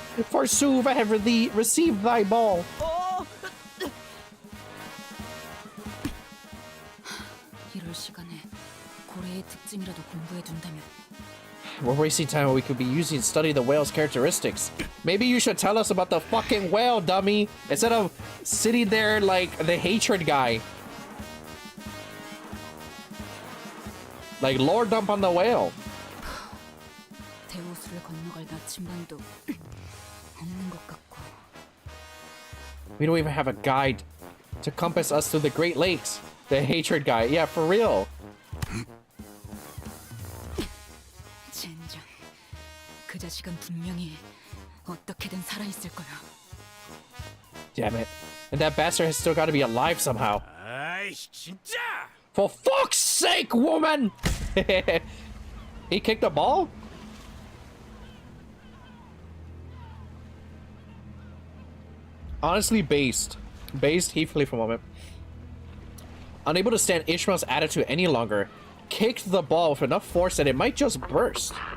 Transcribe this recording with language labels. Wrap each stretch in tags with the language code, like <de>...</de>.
<en>Forsooth, I have received thy ball.</en> <ko>이럴 시간에 고래의 특징이라도 공부해 둔다면.</ko> <en>We're wasting time when we could be using to study the whale's characteristics. Maybe you should tell us about the fucking whale, dummy, instead of sitting there like the hatred guy. Like lore dump on the whale.</en> <ko>대호수를 건너갈 나침반도 없는 것 같고.</ko> <en>We don't even have a guide to compass us through the Great Lakes. The hatred guy. Yeah, for real.</en> <ko>젠장. 그 자식은 분명히 어떻게든 살아있을 거야.</ko> <en>Damn it. And that bastard has still got to be alive somehow.</en> <ko>아이씨, 진짜!</ko> <en>For fuck's sake, woman! He kicked the ball? Honestly, based heavily for a moment. Unable to stand Ishmael's attitude any longer, kicked the ball with enough force that it might just burst.</en>